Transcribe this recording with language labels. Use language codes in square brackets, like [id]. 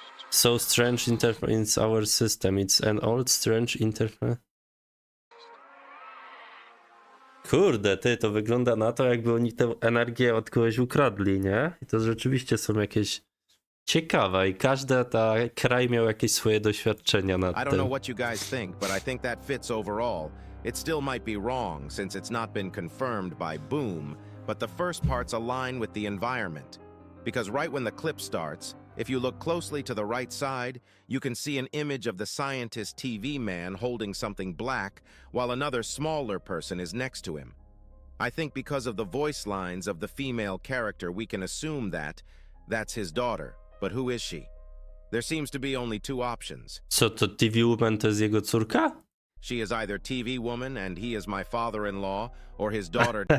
[en] So strange interference in our system. It's an old strange interference. [pl] Kurde, ty, to wygląda na to, jakby oni tę energię od kogoś ukradli, nie? I to rzeczywiście są jakieś ciekawe i każdy kraj miał jakieś swoje doświadczenia nad [en] I don't [pl] tym. [en] know what you guys think, but I think that fits overall. It still might be wrong since it's not been confirmed by Boom, but the first parts align with the environment. Because right when the clip starts, if you look closely to the right side, you can see an image of the scientist TV man holding something black, while another smaller person is next to him. I think because of the voice lines of the female character, we can assume that that's his daughter. But who is she? There seems to be only two options. [pl] Co to, TV Woman to jest jego córka? [en] She is either TV woman and he is my father-in-law, or his daughter